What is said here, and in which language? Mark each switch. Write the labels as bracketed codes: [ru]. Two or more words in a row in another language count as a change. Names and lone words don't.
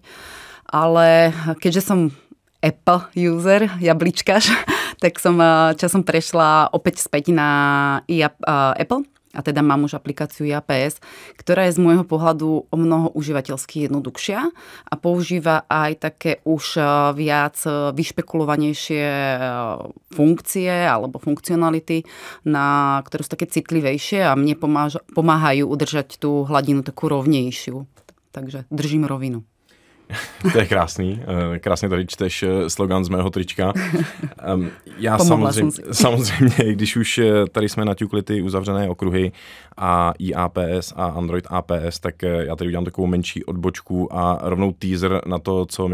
[sk] Ale keďže som Apple user, jabličkaš, tak som časom prešla opäť späť na Apple a teda mám už aplikáciu IAPS, ktorá je z môjho pohľadu o mnoho užívateľsky jednoduchšia a používa aj také už viac vyšpekulovanejšie funkcie alebo funkcionality, ktoré sú také citlivejšie a mne pomáhajú udržať tú hladinu takú rovnejšiu. Takže držím rovinu. [cs] To je krásný. Krásně tady čteš slogan z mého trička. Já samozřejmě, když už tady jsme naťukli ty uzavřené okruhy a IAPS a Android APS, tak já tady udělám takovou menší odbočku a rovnou teaser na to, co